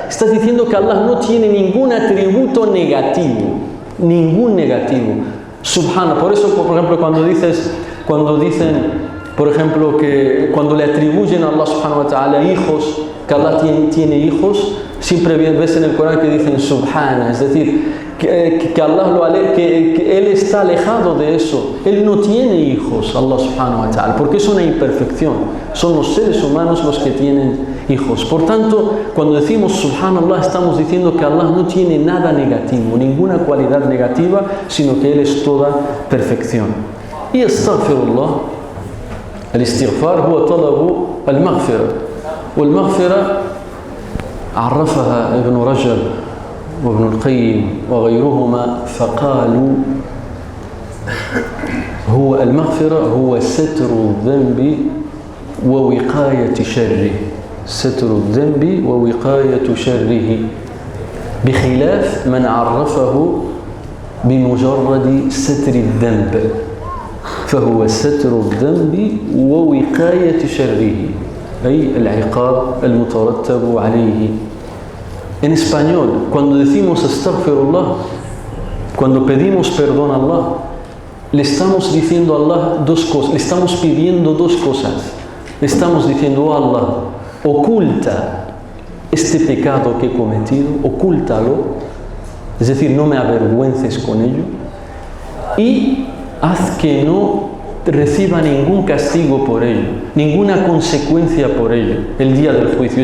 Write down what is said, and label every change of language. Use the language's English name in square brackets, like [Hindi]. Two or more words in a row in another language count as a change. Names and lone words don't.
[Spanish] Estás diciendo que Allah no tiene ningún atributo negativo, ningún negativo. Subhanallah. Por eso, por ejemplo, cuando dicen, por ejemplo, que cuando le atribuyen a Allah [Arabic] سبحانه وتعالى [Spanish] hijos, que Allah tiene hijos, siempre ves en el Corán que dicen Subhana, es decir, que Allah que Él está alejado de eso. Él no tiene hijos, [Arabic] Allah سبحانه وتعالى, [Spanish] porque es una imperfección. Son los seres humanos los que tienen hijos. Por tanto, cuando decimos Subhanallah, estamos diciendo que Allah no tiene nada negativo, ninguna cualidad negativa, sino que Él es toda perfección. [Arabic] Y Astaghfirullah, الاستغفار هو طلب المغفرة، والمغفرة عرفها ابن رجب وابن القيم وغيرهما فقالوا المغفرة هو ستر الذنب ووقاية شره، ستر الذنب ووقاية شره، بخلاف من عرفه بمجرد ستر الذنب، فهو ستر الذنب ووقاية شره، أي العقاب المترتب عليه. [Spanish] En español, cuando decimos Astaghfirullah, cuando pedimos perdón a Allah, le estamos diciendo a Allah dos cosas, le estamos pidiendo dos cosas. Le estamos diciendo, oh Allah, oculta este pecado que he cometido, ocúltalo, es decir, no me avergüences con ello, y haz que no reciba ningún castigo por ello, ninguna consecuencia por ello, el día del juicio.